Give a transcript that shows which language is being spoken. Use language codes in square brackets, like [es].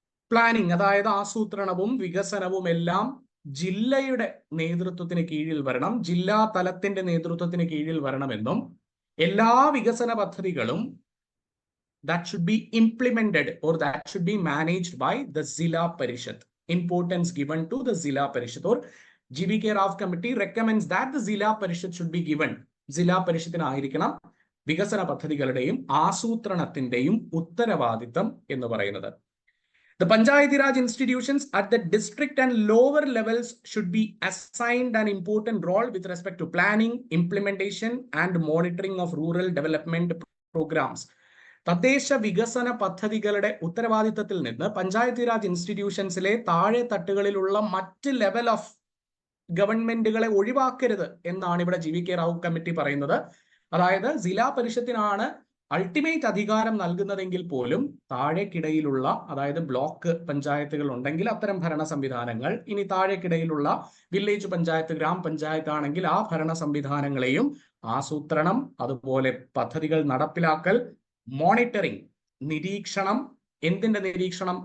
[ml] Planning, അതായത് ആസൂത്രണവും വികസനവും എല്ലാം ജില്ലയുടെ നേതൃത്വത്തിന് കീഴിൽ വരണം, ജില്ലാ തലത്തിന്റെ നേതൃത്വത്തിന് കീഴിൽ വരണമെന്നും എല്ലാ വികസന പദ്ധതികളും [en] that should be implemented or that should be managed by the Zilla Parishad. Importance given to the Zilla Parishad, or GVK Rao committee recommends that the Zilla Parishad should be given. [ml] ജില്ലാ പരിഷത്തിനായിരിക്കണം വികസന പദ്ധതികളുടെയും ആസൂത്രണത്തിന്റെയും ഉത്തരവാദിത്തം എന്ന് പറയുന്നത്. [en] The Panchayati Raj institutions at the district and lower levels should be assigned an important role with respect to planning, implementation and monitoring of rural development programs. [ml] തദ്ദേശ വികസന പദ്ധതികളുടെ ഉത്തരവാദിത്തത്തിൽ നിന്ന് പഞ്ചായത്തി രാജ് ഇൻസ്റ്റിറ്റ്യൂഷൻസിലെ താഴെ തട്ടുകളിലുള്ള മറ്റ് ലെവൽ ഓഫ് ഗവൺമെന്റുകളെ ഒഴിവാക്കരുത് എന്നാണ് ഇവിടെ GVK റാവു കമ്മിറ്റി പറയുന്നത്. അതായത് ജില്ലാ പരിഷത്തിനാണ് അൾട്ടിമേറ്റ് അധികാരം നൽകുന്നതെങ്കിൽ പോലും താഴേക്കിടയിലുള്ള, അതായത് ബ്ലോക്ക് പഞ്ചായത്തുകൾ ഉണ്ടെങ്കിൽ അത്തരം ഭരണ സംവിധാനങ്ങൾ, ഇനി താഴേക്കിടയിലുള്ള വില്ലേജ് പഞ്ചായത്ത്, ഗ്രാമപഞ്ചായത്ത് ആണെങ്കിൽ ആ ഭരണ സംവിധാനങ്ങളെയും ആസൂത്രണം, അതുപോലെ പദ്ധതികൾ നടപ്പിലാക്കൽ, മോണിറ്ററിംഗ്, നിരീക്ഷണം, എന്തിന്റെ നിരീക്ഷണം?